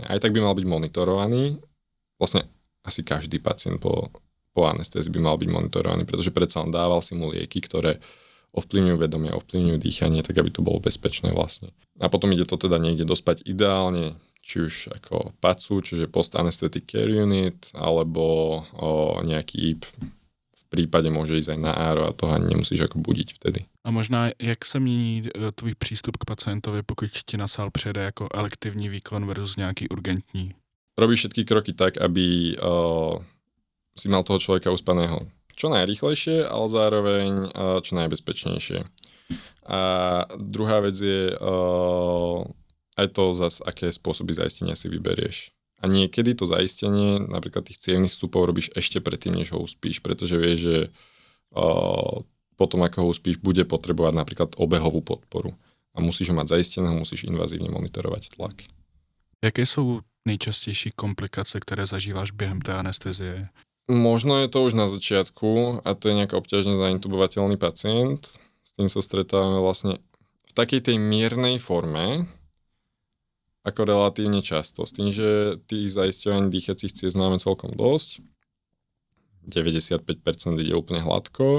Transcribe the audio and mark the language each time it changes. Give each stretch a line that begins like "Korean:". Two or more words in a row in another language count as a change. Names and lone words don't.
Slovak: Aj tak by mal byť monitorovaný, vlastne asi každý pacient po anestézii by mal byť monitorovaný, pretože predsa on dával si mu lieky, ktoré ovplyvňujú vedomie, ovplyvňujú dýchanie, tak aby to bolo bezpečné vlastne. A potom ide to teda niekde dospať ideálne, či už ako PACU, čiže
English: Post Anesthetic Care Unit,
Slovak: alebo nejaký IP. V prípade môže ísť aj na ARO a toho ani nemusíš ako budiť vtedy.
Czech: A možná, jak se mění tvůj přístup k pacientovi, pokud ti na sál přijede jako elektivní výkon versus nějaký urgentní?
Slovak: Robíš všetky kroky tak, aby si mal toho človeka uspaného čo najrýchlejšie, ale zároveň čo najbezpečnejšie. A druhá vec je aj to zase, aké spôsoby zaistenia si vyberieš. A niekedy to zaistenie, napríklad tých cievnych vstupov, robíš ešte predtým, než ho uspíš, pretože vieš, že potom, ako ho uspíš, bude potrebovať napríklad obehovú podporu. A musíš ho mať zaisteného, musíš invazívne monitorovať tlak.
Czech: Jaké jsou nejčastější komplikace, které zažíváš během té anestezie?
Slovak: Možno je to už na začiatku a to je nejaký obťažne zaintubovateľný pacient. S tým sa stretávame vlastne v takej tej miernej forme, ako relatívne často. S tým, že tých zaisťovaní dýchacích ciest máme celkom dosť. 95% ide úplne hladko.